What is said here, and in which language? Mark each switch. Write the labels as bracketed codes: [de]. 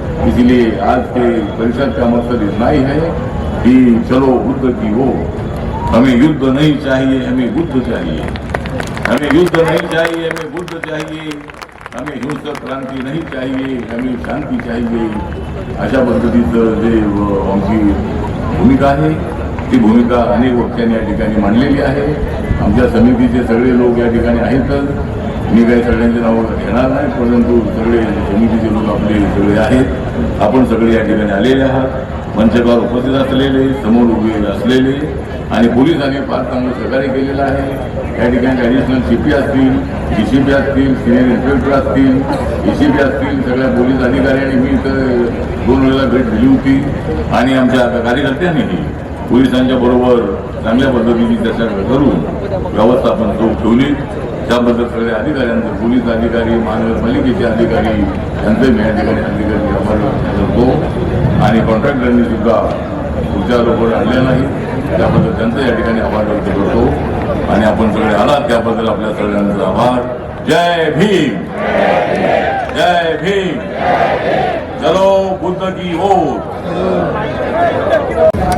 [hi] इसलिए आज के परिषद का मकसद इतना ही है कि चलो बुद्ध की हो, हमें युद्ध नहीं चाहिए, हमें बुद्ध चाहिए। हमें युद्ध नहीं चाहिए, हमें बुद्ध चाहिए। हमें हिंसक क्रांती नहीं चाहिए, हमें शांती चाहिए। [mr] अशा पद्धतीचं जे आमची भूमिका आहे ती भूमिका अनेक वक्त्यांनी या ठिकाणी मांडलेली आहे। आमच्या समितीचे सगळे लोक या ठिकाणी आहेतच। मी काही सगळ्यांचे नावं घेणार नाही, परंतु सगळे समितीचे लोक आपले सगळे आहेत। आपण सगळे या ठिकाणी आलेले आहात, मंचकावर उपस्थित असलेले, समोर उभे असलेले आणि पोलिसांनी फार चांगलं सहकार्य केलेलं आहे। या ठिकाणी ॲडिशनल सीपी असतील, डीसीपी असतील, सिनियर इन्स्पेक्टर असतील, एसीपी असतील, सगळ्या पोलीस अधिकाऱ्यांनी मी इथं 2 वेळेला भेट दिली होती आणि आमच्या कार्यकर्त्यांनीही पोलिसांच्या बरोबर चांगल्या पद्धतीने चर्चा करून व्यवस्थापन चोख ठेवली। त्याबद्दल सगळ्या अधिकाऱ्यांचं, पोलीस अधिकारी, महानगरपालिकेचे अधिकारी यांचे मी या ठिकाणी अधिकारी आभार व्यक्त करतो आणि कॉन्ट्रॅक्टरांनी सुद्धा पुढच्या लोकांना आणल्या नाही त्याबद्दल त्यांचा या ठिकाणी आभार व्यक्त करतो आणि आपण सगळे आलात त्याबद्दल आपल्या सगळ्यांचा आभार। [hi] जय भीम, जय भीम, चलो बुद्ध की ओर।